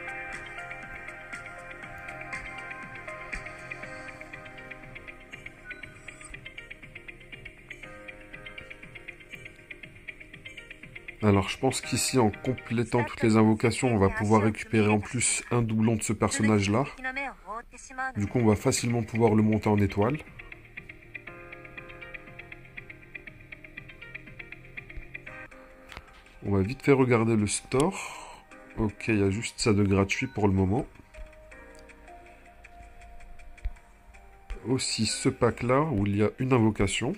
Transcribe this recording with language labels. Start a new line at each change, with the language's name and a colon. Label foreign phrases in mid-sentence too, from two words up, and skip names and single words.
French: Alors, je pense qu'ici, en complétant toutes les invocations, on va pouvoir récupérer en plus un doublon de ce personnage-là.
Japanese: 敵の目を覆ってしまうの
French: Du
Japanese: よ。
French: coup, on va facilement pouvoir le monter en étoile. On va vite fait regarder le store. Ok, il y a juste ça de gratuit pour le moment. Aussi ce pack-là, où il y a une invocation.